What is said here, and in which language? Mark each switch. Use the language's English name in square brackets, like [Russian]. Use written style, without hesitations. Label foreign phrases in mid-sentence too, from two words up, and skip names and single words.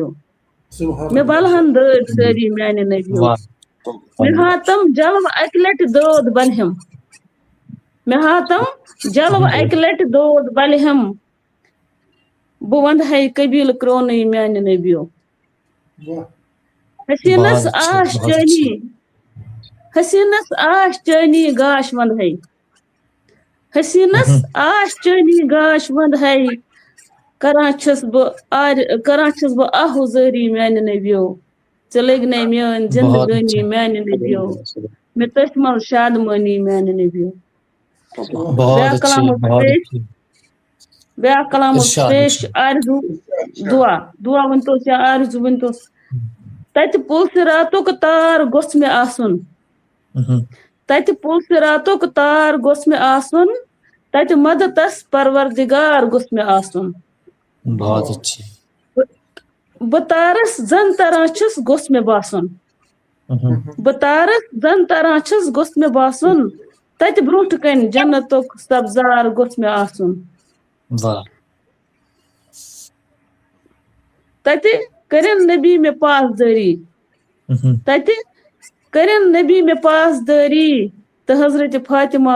[Kashmiri] مےٚ بلہن دٲدۍ سٲری میانہِ نبیو. [Urdu] واہ [Kashmiri] مےٚ ہاتم جلوٕ اکہِ لٹہِ دٲد بلہم. مےٚ ہاتم جلوٕ اکہِ لٹہِ دود بلہم. بہٕ ونٛدہے قبیٖلہٕ کرٛونٕے میانہِ نبیو. حسیٖنس [Urdu] بہت اچھے [Kashmiri] آش [Urdu] بہت [Kashmiri] چٲنی. [Urdu] اچھے. [Kashmiri] حسینس آش چانی گاش وند ہے حسینس آش چانی گاش وند ہے کران چھس بہ آہو زاری میانہ نبیو ژٕ لگنے میٲنۍ [Urdu] بہت اچھا [Kashmiri] زندگٲنی میانہ نبیو مےٚ تٔتھۍ منٛز شادمٲنی میانہ نبیو [Urdu] بہت [Kashmiri] بیاکھ [Urdu] اچھے [Kashmiri] کلام اوس [Urdu] بہت [Kashmiri] پیش [Urdu] اچھے [Kashmiri] بیاکھ کلام اوس [Urdu] ارشاد [Kashmiri] پیش [Urdu] ارشاد [Kashmiri] آرزو دعا ؤنۍتوس یا آرزو ؤنۍتوس تتہِ پُلسہِ راتُک تار گوٚژھ مےٚ آسُن تتہِ پُلسہِ راتُک تار گوٚژھ مےٚ آسُن تتہِ مدتس پروردگار گوٚژھ مےٚ آسُن [Urdu] بہت اچھے [Kashmiri] بہٕ تارس زن تران چھُس گوٚژھ مےٚ باسُن بہٕ تارس زن تران چھُس گوٚژھ مےٚ باسُن تتہِ برونٛٹھٕ کنہِ جنتُک سبزار گوٚژھ مےٚ آسُن [Urdu] واہ [Kashmiri] تتہِ کٔرِن نبی مےٚ پاسدٲری تتہِ کٔرِن نبی مےٚ پاسدٲری تہٕ حضرت فاطمہ